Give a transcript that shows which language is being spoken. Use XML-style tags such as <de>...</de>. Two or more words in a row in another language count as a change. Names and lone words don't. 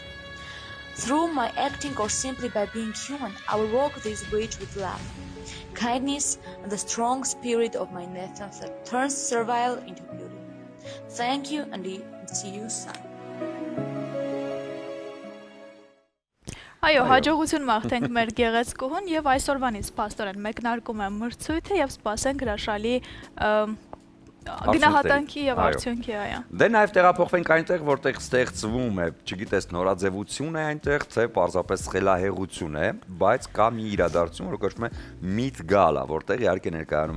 <en>Through my acting or simply by being human, I will walk this bridge with love, kindness, and the strong spirit of my nation that turns servile into beauty. Thank you and see you soon.</en> <hy>Այո, հաջողություն մաղթենք մեր գեղեցկուհուն եւ այսօրվանից փաստորեն մեկնարկում է մրցույթը եւ սպասենք հրաշալի գնահատանքի եւ արդյունքի, այո։ Դե նաև տեղափոխվենք այնտեղ, որտեղ ստեղծվում է, չգիտես, նորաձևություն է այնտեղ, թե պարզապես խելահեղություն է, բայց կա մի իրադարձություն, որ կոչվում է Meet Gala, որտեղ իհարկե ներկայանում</hy>